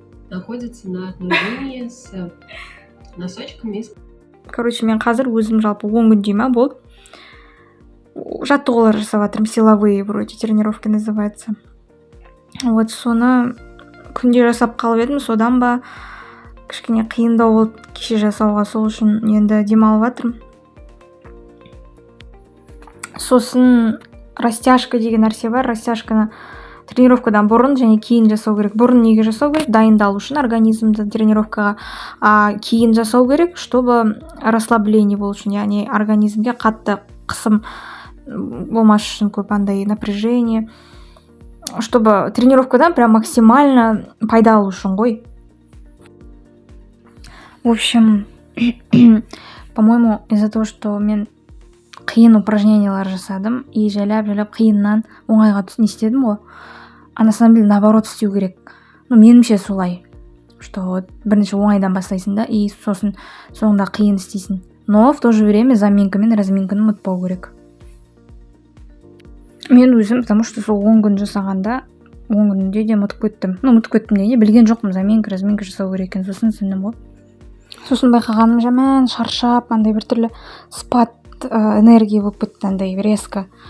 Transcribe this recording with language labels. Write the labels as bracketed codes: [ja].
[ru] Находится на одной линии с носочками. [kk] Короче, мен қазір өзім жалпы 10 күндей ма болды. Жаттығулар жасап жатырмын, [ru] силовые вроде тренировки называется. [kk] Вот соны күнде жасап қалып едім, содан ба кішкене қиындау болды кеше жасауға, сол үшін енді демалып жатырмын. Сосын растяжка деген нәрсе бар. Растяжканы тренировкадан бұрын және кейін жасау керек. Бұрын неге жасау керек? Дайындалу үшін организмді тренировкаға, кейін жасау керек, чтобы расслабление болу үшін, яғни организмге қатты қысым болмас үшін, көп андай напряжение, чтобы тренировкадан прям максимально пайда алу үшін ғой. [ru] В общем, по-моему, из-за того, что [kk] мен қиын упражнениялар жасадым и жайлап қиыннан оңайға не істедім ғой. [ru] А на самом деле наоборот [kk] істеу керек. Ну, меніңше солай. Что бірінші оңайдан бастайсың да, и сосын соңында қиын істейсің. [ru] Но в то же время [kk] заминка мен разминканы ұмытпау керек. Мен өзім, [ru] потому что [kk] сол 10 күн жасағанда 10 күнде де ұмытып кеттім. Ну, ұмытып кеттім дегенде білген жоқпын, заминка, разминка жасау керек екен. Сосын түсіндім ғой. Сосын байқағаным жаман шаршап, андай біртүрлі спад энергия болып кетті, андай резко.